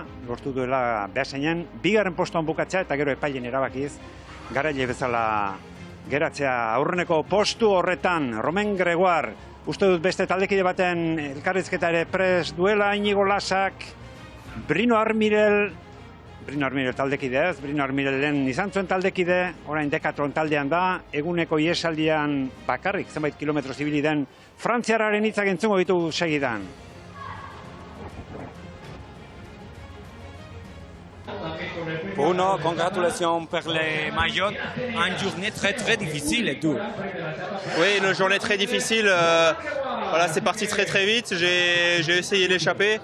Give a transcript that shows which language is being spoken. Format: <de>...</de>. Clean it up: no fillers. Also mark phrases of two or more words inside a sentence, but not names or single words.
<eu>lortu duela Beasainen, bigarren postuan bukatzea eta gero epailen erabakiz, garaile bezala geratzea aurreneko postu horretan, Romain Gregoire, uste dut beste taldekide baten elkarrizketa ere prest duela, Inigo Lasak, Brino Armirel taldekide ez, Brino Armirelen izan zuen taldekide, orain Decathlon taldean da, eguneko iesaldian bakarrik, zenbait kilometro zibili den, frantziarraren hitzak entzungo ditu segidan.</eu> <fr>Bruno, congratulations pour les maillots. Une journée très difficile et tout. Oui, une journée très difficile. Voilà, c'est parti très vite. J'ai essayé d'échapper.</fr>